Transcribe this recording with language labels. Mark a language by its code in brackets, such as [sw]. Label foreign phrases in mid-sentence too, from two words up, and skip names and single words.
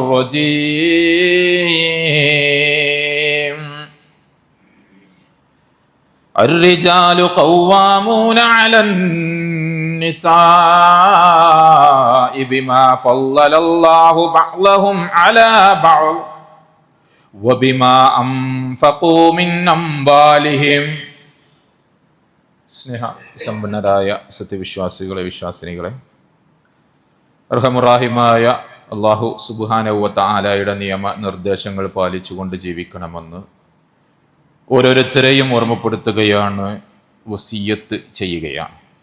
[ar] الرجيم الرجال قوامون على النساء بما فضل الله بعضهم على بعض وبما أنفقوا من أموالهم [ml] സ്നേഹ സമ്പന്നരായ സത്യവിശ്വാസികളെ വിശ്വാസിനികളെ അർഹമുറാഹിമായ [ar] الله سبحانه وتعالى [ml] നിയമ നിർദ്ദേശങ്ങൾ പാലിച്ചുകൊണ്ട് ജീവിക്കണമെന്ന് ഓരോരുത്തരെയും ഓർമ്മപ്പെടുത്തുകയാണ്, വസിയ്യത്ത് ചെയ്യുകയാണ്.